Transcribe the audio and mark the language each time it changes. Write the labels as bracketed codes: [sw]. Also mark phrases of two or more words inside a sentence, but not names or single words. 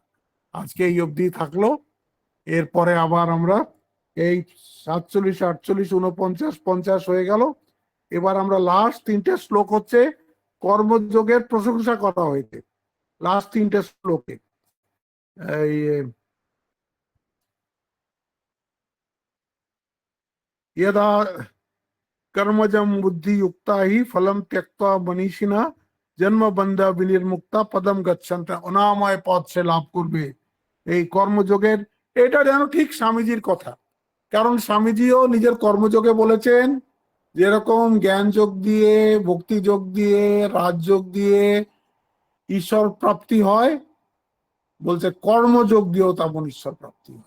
[bn] আজকে এই অবধি থাকলো। এরপরে আবার আমরা এই 47, 48, 49, 50 হয়ে গেল। এবার আমরা লাস্ট 3টে শ্লোক হচ্ছে কর্মযোগের প্রশংসা করা হয়েছে লাস্ট 3টে শ্লোকে। [sa] এই यदा कर्मजम बुद्धि युक्ता ही फलम त्यक्ता मनीषिणा जन्म बंध विनिर्मुक्ता पदम गच्छन्ते, [bn] অনাময় পদ সে লাভ করবে। এই কর্মযোগের, এটা যেন ঠিক স্বামীজির কথা। কারণ স্বামীজিও নিজের কর্মযোগে বলেছেন যেরকম জ্ঞান যোগ দিয়ে, ভক্তি যোগ দিয়ে, রাজযোগ দিয়ে ঈশ্বর প্রাপ্তি হয়, বলছে কর্মযোগ দিয়েও তেমন ঈশ্বর প্রাপ্তি হয়।